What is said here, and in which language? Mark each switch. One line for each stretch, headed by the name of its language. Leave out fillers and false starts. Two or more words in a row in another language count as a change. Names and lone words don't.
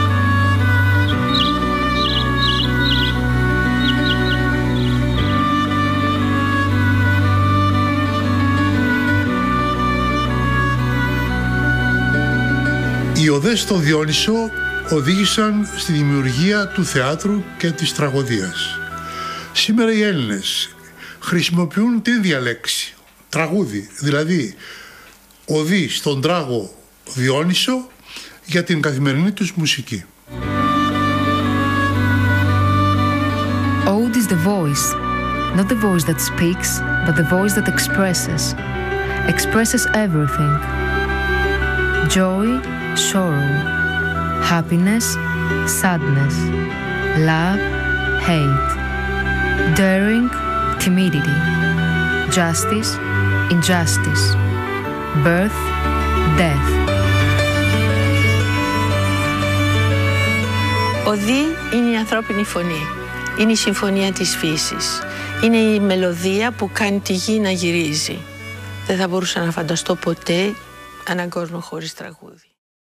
Greek: Οι οδές στο Διόνυσο οδήγησαν στη δημιουργία του θεάτρου και της τραγωδίας. Σήμερα οι Έλληνες χρησιμοποιούν την ίδια λέξη, τραγούδι, δηλαδή οδή στον τράγο Διόνυσο για την καθημερινή τους μουσική.
English: Ode is the voice, not the voice that speaks, but the voice that expresses everything. Joy, sorrow, happiness, sadness, love, hate, daring, timidity, justice, injustice, birth, death.
Greek: Οδή είναι η ανθρώπινη φωνή. Είναι η συμφωνία της φύσης. Είναι η μελωδία που κάνει τη γη να γυρίζει. Δεν θα μπορούσα να φανταστώ ποτέ έναν κόσμο χωρίς τραγούδι.